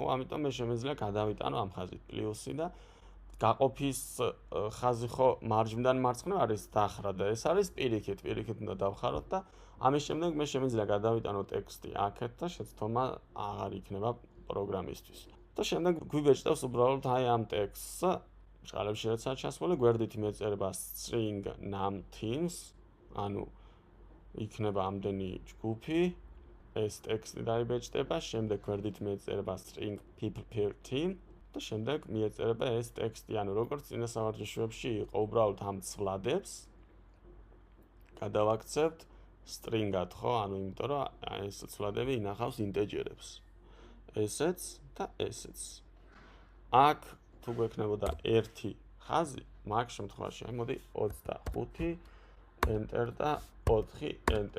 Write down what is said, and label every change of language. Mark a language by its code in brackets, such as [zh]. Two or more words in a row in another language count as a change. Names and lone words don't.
[ka] ამიტომ მე შემიძლია გადავიტანო ამ ხაზით პლუსი და გაყოფის ხაზი ხო მარჯვნიდან მარცხნივ არის დახრა და ეს არის პირიქით უნდა დავხაროთ და ამის შემდეგ მე შემიძლია გადავიტანო ტექსტი აქეთ და შეცდომა აღარ იქნება პროგრამისთვის. და შემდეგ გვიბეჭდავს უბრალოდ აი ამ ტექსტს ჭყალებში როცა ჩასმული გვერდით მიეწერება [en] string num teams, [ka] ანუ იქნება ამდენი ჯგუფი, ეს ტექსტი დაიბეჭდება, შემდეგ გვერდით მიეწერება [en] string people per team [ka] და შემდეგ მიეწერება ეს ტექსტი, ანუ როგორც წინა სავარჯიშოებში იყო, უბრალოდ ამ ცვლადებს გადავაქცევთ string-ად, ხო? ანუ იმიტომ რომ ეს ცვლადები ინახავს ინტეჯერებს. ესეც და ესეც. აქ თუ გვექნებოდა ერთი ხაზი, მაგ შემთხვევაში, აი მოდი 25 enter და 4 enter.